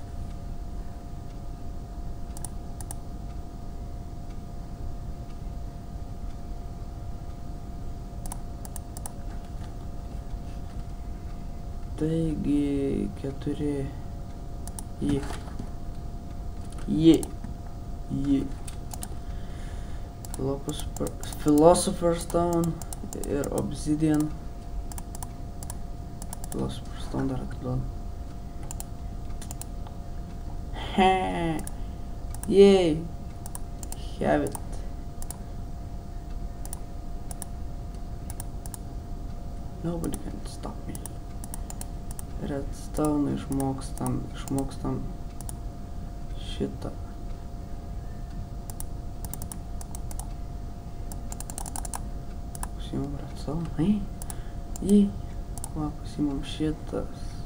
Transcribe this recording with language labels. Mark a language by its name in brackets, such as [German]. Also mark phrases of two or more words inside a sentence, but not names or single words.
[Lithuanian] Taigi 4 Philosopher's Stone ir obsidian. Philosopher's Stone dar atiduodu. [English] Yay! Have it. Nobody can stop me. [Lithuanian] Redstone išmokstam šitą. Pasimam redstone. Va, pasimam šitas.